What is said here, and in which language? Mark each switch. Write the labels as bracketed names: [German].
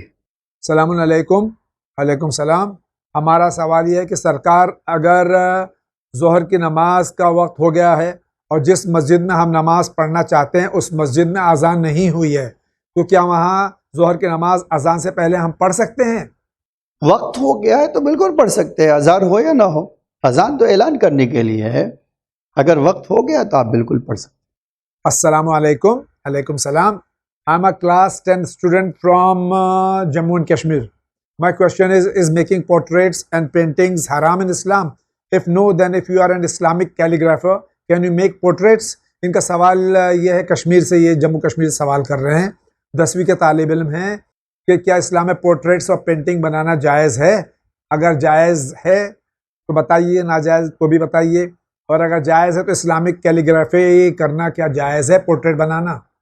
[Urdu] السلام علیکم۔ علیکم السلام۔ ہمارا سوال یہ ہے کہ سرکار، اگر ظہر کی نماز کا وقت ہو گیا ہے اور جس مسجد میں ہم نماز پڑھنا چاہتے ہیں اس مسجد میں اذان نہیں ہوئی ہے، تو کیا وہاں ظہر کی نماز اذان سے پہلے ہم پڑھ سکتے ہیں؟ وقت ہو گیا ہے تو بالکل پڑھ سکتے ہیں، اذان ہو یا نہ ہو۔ اذان تو اعلان کرنے کے لیے ہے، اگر وقت ہو گیا تو آپ بالکل پڑھ سکتے ہیں۔ [English] السلام علیکم۔ علیکم السلام۔ I'm a class 10 student from Jammu and Kashmir. My question is making portraits and paintings haram in Islam? If no, then if you are an Islamic calligrapher, can you make portraits? [Urdu] ان کا سوال یہ ہے، کشمیر سے، یہ جموں کشمیر سے سوال کر رہے ہیں، 10ویں کے طالب علم ہیں، کہ کیا اسلام میں پورٹریٹس اور پینٹنگ بنانا جائز ہے؟ اگر جائز ہے تو بتائیے، ناجائز تو بھی بتائیے، اور اگر جائز ہے تو اسلامک کیلیگرافی کرنا کیا جائز ہے، پورٹریٹ بنانا؟